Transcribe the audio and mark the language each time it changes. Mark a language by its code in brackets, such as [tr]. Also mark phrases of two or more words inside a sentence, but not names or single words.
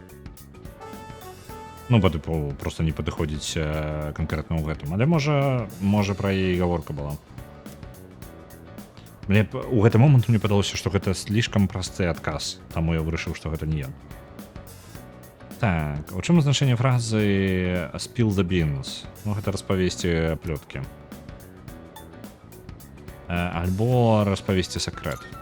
[be] Ну, па тыпу, просто не падыходзіць канкрэтна ў гэтым. Але можа пра яе гаворка была. Мне у гэты момант мне падалося, што гэта слишком просты адказ, таму я вырашыў, што гэта не ён. Так, у чым значэнне фразы [en] spill the beans? [be] Ну, гэта распавесці плёткі. Альбо распавесці сакрэт.